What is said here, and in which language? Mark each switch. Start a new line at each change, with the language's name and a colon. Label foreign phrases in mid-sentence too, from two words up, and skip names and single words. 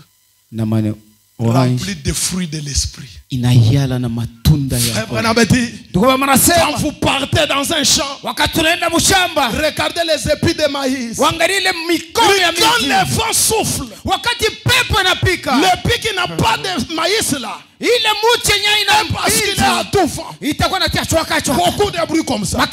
Swahili: na mane
French: remplis de fruits de l'esprit.
Swahili: Inayala na matunda ya.
French: Quand vous partez dans un champ, regardez les épis de maïs. Quand le vent souffle, l'épi qui n'a pas de maïs là, parce qu'il est à tout vent, beaucoup de bruit comme ça.